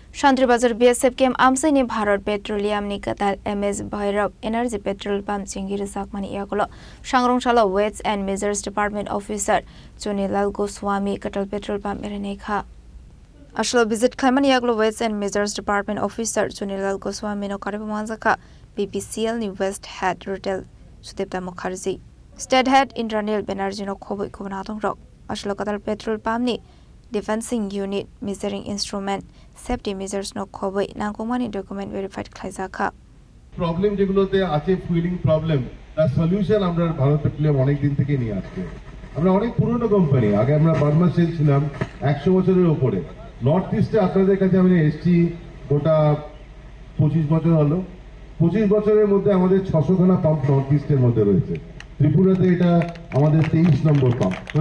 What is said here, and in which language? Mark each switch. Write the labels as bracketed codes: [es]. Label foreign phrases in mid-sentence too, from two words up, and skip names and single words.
[trp] शांतिबाजार बीएसएफ केम आमसाइनि भारत पेट्रोलियम नि कताल एमएस भैरव एनर्जी पेट्रोल पंप चिंगिर साकमानि याकुलो सांग्रंशाला वेट्स [en] and Measures Department officer [trp] चुनीलाल गोस्वामी कताल पेट्रोल पंप मेरेनेखा अशलो विजिट खाइमानि याकुलो [en] Weights and Measures Department officer [trp] चुनीलाल गोस्वामी नो कारेबो मानजाका बीपीसीएल नि [en] West Head Retail [trp] सुदेप्ता मुखर्जी [en] State Head [trp] इंद्रनील बेनर्जी नो खोबै खोबना दंरक अशलो कताल पेट्रोल पंप नि [en] dispensing unit measuring instrument safety measures [trp] नो खोबै नांगौमानि [en] document verified [trp] खालायजाखा [bn] प्रॉब्लम যেগুলোতে আছে ফুয়েলিং প্রবলেম তার সলিউশন আমরা ভারত পেট্রোলিয়াম অনেক দিন থেকে নিয়ে আসছে আমরা অনেক পুরনো কোম্পানি আগে আমরা বার্মা সেল ছিলাম 100 বছরের উপরে [en] North East [bn] আপনাদের কাছে আমি এসছি গোটা 25 বছর হলো 25 বছরের মধ্যে আমাদের 600 খানা পাম্প [en] North East [bn] মধ্যে রয়েছে ত্রিপুরাতে এটা আমাদের 23 নম্বর পাম্প